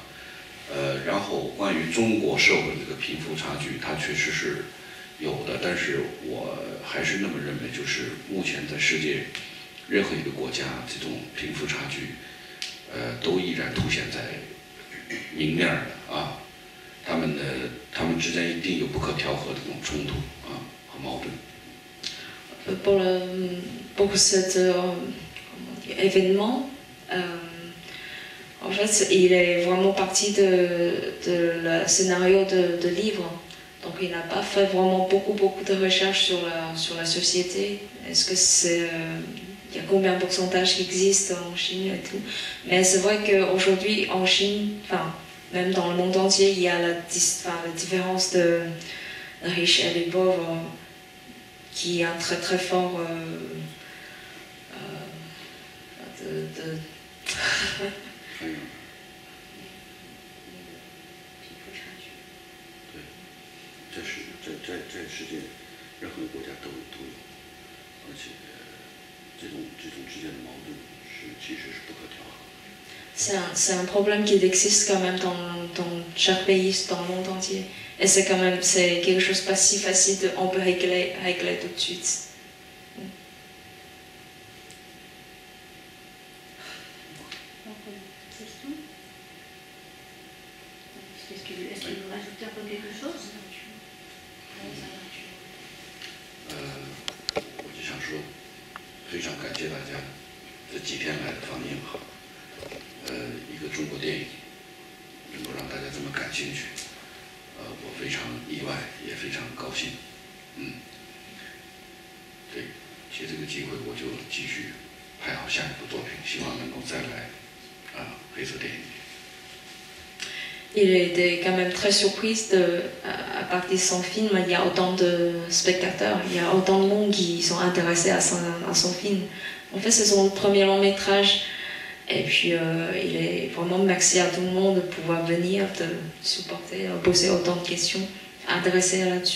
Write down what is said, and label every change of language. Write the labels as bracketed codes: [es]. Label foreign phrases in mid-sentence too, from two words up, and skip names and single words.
[zh] 然后关于中国社会这个贫富差距，它确实是有的，但是我还是那么认为，就是目前在世界任何一个国家，这种贫富差距，都依然凸显在明面的啊。他们之间一定有不可调和的这种冲突啊和矛盾。 [fr] Pour cet événement, en fait, il est vraiment parti de le scénario de livre. Donc, il n'a pas fait vraiment beaucoup de recherches sur la société. Est-ce que il y a combien de pourcentage qui existe en Chine et tout. Mais c'est vrai qu'aujourd'hui, en Chine, enfin, même dans le monde entier, il y a la différence de riches et les pauvres qui est un très très fort de [zh] 在世界任何国家都有，而且这种之间的矛盾其实是不可调和的。 [fr] C'est un problème qui existe quand même dans chaque pays, dans le monde entier. Et c'est quelque chose pas si facile on peut régler tout de suite. Est-ce qu'il veut rajouter un peu quelque chose? [zh] 我就想说，非常感谢大家这几天来的放映好，一个中国电影能够让大家这么感兴趣，我非常意外，也非常高兴，对，借这个机会我就继续拍好下一部作品，希望能够再来黑色电影。 [fr] Il était quand même très surprise à partir de son film, il y a autant de spectateurs, il y a autant de monde qui sont intéressés à son film. En fait, c'est son premier long métrage. Et puis, il est vraiment merci à tout le monde de pouvoir venir, de supporter, de poser autant de questions, intéresser là-dessus.